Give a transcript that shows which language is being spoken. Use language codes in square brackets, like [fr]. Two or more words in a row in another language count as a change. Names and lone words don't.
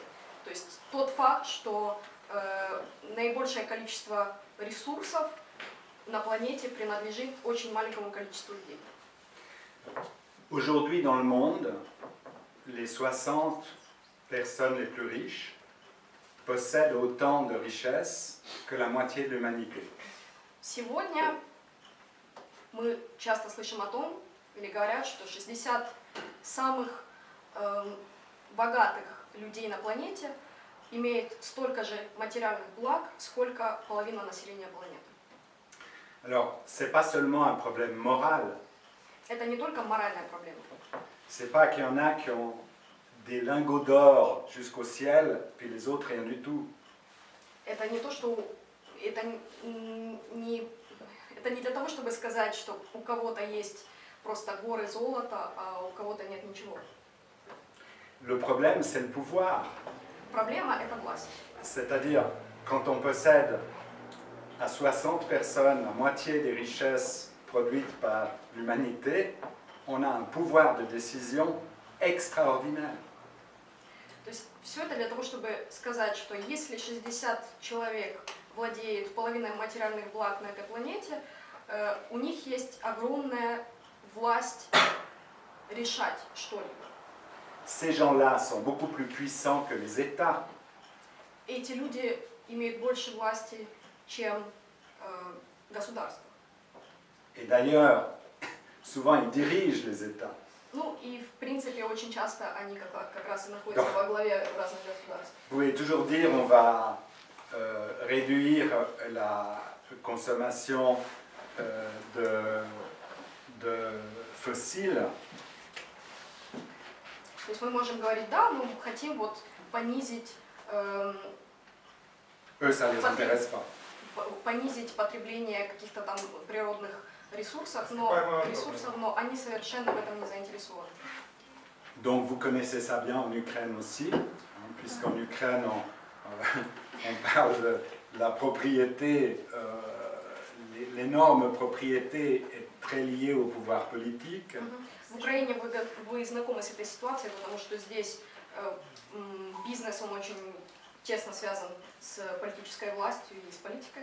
[ru] То есть тот факт, что наибольшее количество ресурсов на планете принадлежит очень маленькому количеству людей. [fr] Aujourd'hui, dans le monde, les 60 personnes les plus riches possèdent autant de richesses que la moitié de l'humanité. [ru] Сегодня мы часто слышим о том, или говорят, что 60 самых богатых людей на планете имеют столько же материальных благ, сколько половина населения планеты. [fr] Alors, ce n'est pas seulement un problème moral. [ru] Это не только моральная проблема. [fr] C'est pas qu'il y en a qui ont des lingots d'or jusqu'au ciel, puis les autres rien du tout. [ru] Это не то, что это не для того, чтобы сказать, что у кого-то есть просто горы золота, а у кого-то нет ничего. [fr] Le problème, c'est le pouvoir. [ru] Проблема это власть. [fr] C'est-à-dire, quand on possède à 60 personnes la moitié des richesses produites par l'humanité, on a un pouvoir de décision extraordinaire. [ru] То есть все это для того, чтобы сказать, что если 60 человек владеют половиной материальных благ на этой планете, у них есть огромная власть решать что-либо. [fr] Ces gens-là sont beaucoup plus puissants que les États. [ru] Эти люди имеют больше власти, чем государство. [fr] Et d'ailleurs, souvent ils dirigent les États. [ru] Ну и в принципе очень часто они как раз и находятся во главе разных государств. [fr] Vous pouvez toujours dire on va réduire la consommation de fossiles. [ru] То есть мы можем говорить, да, мы хотим вот понизить [fr] Eux, ça ne les intéresse pas. [ru] понизить потребление каких-то там природных ресурсах, но они совершенно в этом не заинтересованы. [fr] Donc vous connaissez ça bien en Ukraine aussi, hein, puisqu'en Ukraine on parle de la propriété, l'énorme propriété est très liée au pouvoir politique. [ru] В Украине вы знакомы с этой ситуацией, потому что здесь бизнес, он очень тесно связан с политической властью и с политикой.